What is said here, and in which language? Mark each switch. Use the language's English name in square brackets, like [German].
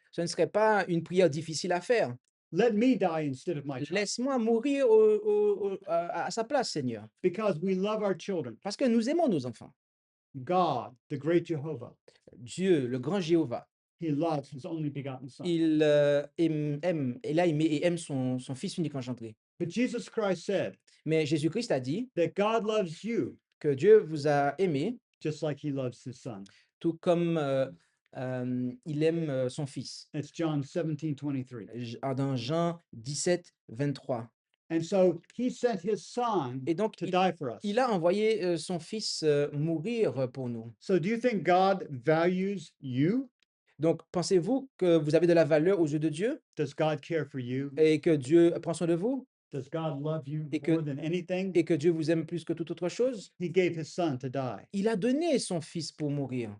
[French] ce ne serait pas une prière difficile à faire. [English] Let me die instead of my child. [French] Laisse-moi mourir à sa place, Seigneur, [English] Because we love our children. [French] parce que nous aimons nos enfants. [English] God, the great Jehovah, [French] Dieu, le grand Jéhovah, [English] he loves his only begotten son. [French] il il a aimé et aime son Fils unique engendré. [English] But Jesus Christ said [French] Mais Jésus-Christ a dit [English] that God loves you [French] que Dieu vous a aimé, [English] just like he loves his son. [French] tout comme il aime son Fils. [English] That's John 17:23. [French] Dans Jean 17, 23. [English] And so he sent his son [French] Et donc, [English] to die for us. [French] il a envoyé son Fils mourir pour nous. [English] So do you think God values you? [French] Donc, pensez-vous que vous avez de la valeur aux yeux de Dieu [English] Does God care for you? [French] et que Dieu prend soin de vous [English] Does God love you [French] Et que- [English] more than anything? [French] et que Dieu vous aime plus que toute autre chose? [English] He gave his son to die. [French] Il a donné son Fils pour mourir.